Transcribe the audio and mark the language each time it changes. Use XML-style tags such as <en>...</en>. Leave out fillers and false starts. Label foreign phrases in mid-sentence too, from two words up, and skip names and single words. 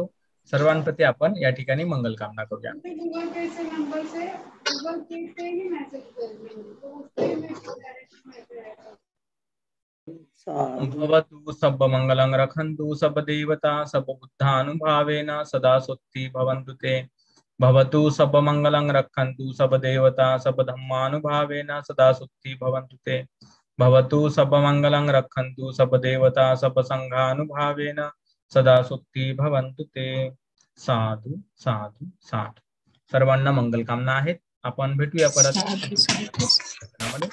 <mr>सर्वांप्रती आपण या ठिकाणी मंगलकामना करूया.</mr> <pi>भवतु सब मंगलं रखन्तु सब देवता सब बुद्धानुभावेन सदा सुखी भवन्तु ते। भवतु सब मंगलं रखन्तु सब देवता सब धम्मानुभावेन सदा सुखी भवन्तु ते। भवतु सब मंगलं रखन्तु सब देवता सब संघानुभावेन सदा सुखी भवन्तु ते। साधु साधु साधु.</pi> <mr>सर्वांना मंगलकामना आहेत. आपण भेटूया परत.</mr>